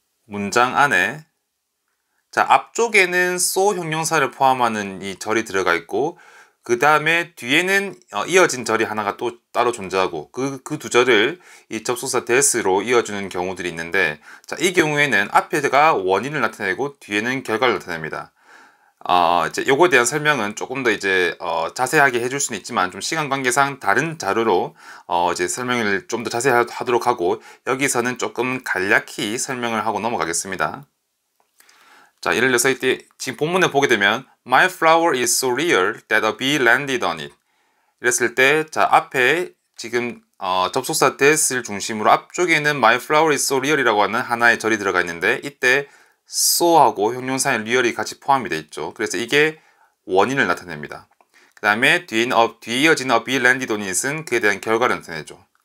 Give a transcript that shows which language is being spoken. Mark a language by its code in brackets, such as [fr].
[ko] 문장 안에 자, 앞쪽에는 so 형용사를 포함하는 이 절이 들어가 있고 그 다음에 뒤에는 이어진 절이 하나가 또 따로 존재하고 그 두 절을 이 접속사 that로 이어주는 경우들이 있는데 자, 이 경우에는 앞에가 원인을 나타내고 뒤에는 결과를 나타냅니다. 이제 요거에 대한 설명은 조금 더 이제 자세하게 해줄 수는 있지만 좀 시간 관계상 다른 자료로 이제 설명을 좀 더 자세히 하도록 하고 여기서는 조금 간략히 설명을 하고 넘어가겠습니다. 자, 예를 들어서 이때 지금 본문에 보게 되면 [en] My flower is so rare that a bee landed on it. [ko] 이랬을 때 자, 앞에 지금 접속사 that을 중심으로 앞쪽에는 [en] My flower is so rare [ko] 이라고 하는 하나의 절이 들어가 있는데 이때 so하고 형용사인 real이 같이 포함이 되어 있죠. 그래서 이게 원인을 나타냅니다. 그 다음에 뒤에 이어지는 [en] a bee landed on it [ko] 은 그에 대한 결과를 나타내죠.